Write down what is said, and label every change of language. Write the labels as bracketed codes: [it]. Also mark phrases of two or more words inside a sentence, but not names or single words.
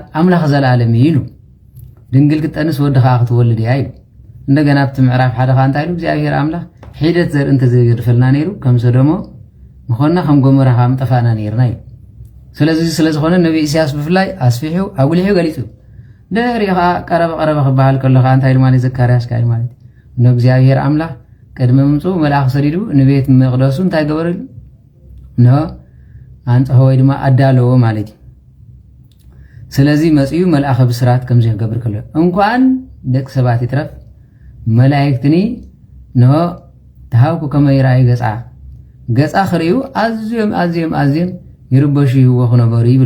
[ti] ኣምላኽ ዘለዓለም ኢሉ ድንግል ክትጠንስ ወድኻ ክትወልድ እያ ኢሉ እንደገና ኣብቲ ምዕራፍ ሓደ ኻ እንታይ ኢሉ እግዚአብሔር ኣምላኽ ሒደት ዘርኢ እንተዘይገድፈልና ነይሩ ከም ሰዶሞ ምኾንና ከም ጎሞራ ኻ ምጠፋና ነይርና ኢሉ ስለዚ ስለዝኾነ ነቢ ኢሳያስ ብፍላይ ኣስፊሑ ኣጉሊሑ ገሊጹ ድሕሪኻ ቀረበ ክበሃል ከለኻ እንታይ ኢሉ ማለት ዘካርያስ ካኢሉ ማለት ነው እግዚአብሔር ኣምላኽ ቅድሚ ምምፁ መልአኽ ሰዲዱ ንቤት መቕደሱ እንታይ ገበረሉ ነው አንጽሖ ወይ ድማ ኣዳለዎ ማለት ስለዚ መጽዩ መልአኸ ብስራት ከም ዝገብር ከሎ እንኳን ደቂ ሰባት ይትረፍ መላእክትኒ ነው ተሃውኩ ከመይራይ ገጻ ክሪኡ ኣዝዮም ይርበሹ ይወኽነበሩ ይብል